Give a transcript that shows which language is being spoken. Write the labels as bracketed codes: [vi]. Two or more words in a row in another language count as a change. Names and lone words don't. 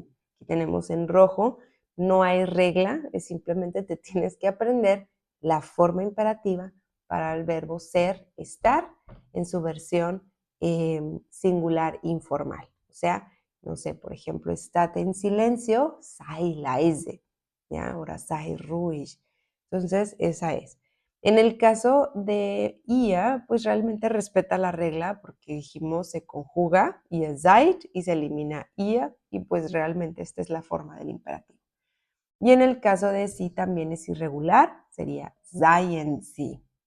[es] Aquí tenemos en rojo, no hay regla, es simplemente te tienes que aprender la forma imperativa para el verbo ser, estar, en su versión singular informal. O sea, no sé, por ejemplo, estate en silencio, [de] sei leise, [es] ¿ya? Ahora [de] sei ruhig. [es] Entonces, esa es. En el caso de IA, pues realmente respeta la regla porque dijimos se conjuga [de] ihr seid [es] y se elimina IA y pues realmente esta es la forma del imperativo. Y en el caso de sí también es irregular, sería [de] seien sie.